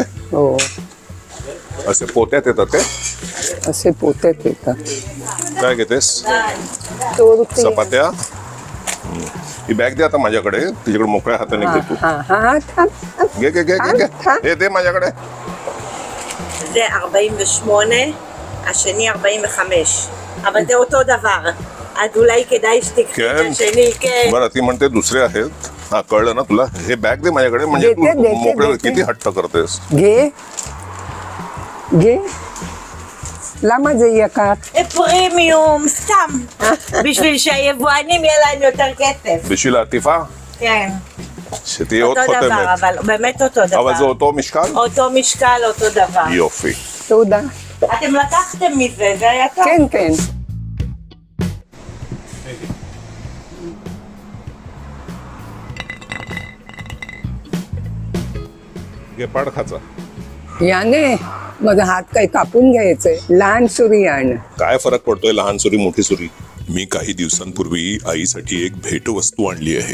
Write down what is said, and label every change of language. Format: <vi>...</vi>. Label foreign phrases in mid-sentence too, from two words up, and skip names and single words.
<mr>हो. असे पोत्यात येतात ते. असे पोत्यात येतात. काय घेतेस? चपात्या. ही बॅग दे आता माझ्याकडे. तिच्याकडे मोकळ्या हाताने घे तू. घे घे घे घे. हे दे माझ्याकडे.</mr> <he>זה 48, השני 45, אבל זה אותו דבר. אז אולי כדאי שתקחי את השני. כן.</he> <mr>बरं, ती म्हणते दुसरे आहेत. हा, कळलं ना तुला. हे बॅग दे माझ्याकडे. म्हणजे तू मोकळे किती हट्ट करतेस. घे.</mr> <he>למה זה יקר? פרימיום, סתם. בשביל שהיבואנים יהיה להם יותר כסף. בשביל העטיפה? כן. שתהיה עוד אותו דבר, חותמת. אבל באמת אותו דבר. אבל זה אותו משקל? אותו משקל, אותו דבר. יופי. תודה. אתם לקחתם מזה, זה היה טוב. כן.</he> <mr>घे पाड खाचा. याने माझा हात काही कापून घ्यायचंय. लहान सुरी आण. काय फरक पडतोय लहान सुरी मोठी सुरी. मी काही दिवसांपूर्वी आईसाठी एक भेटवस्तू आणली आहे.</mr>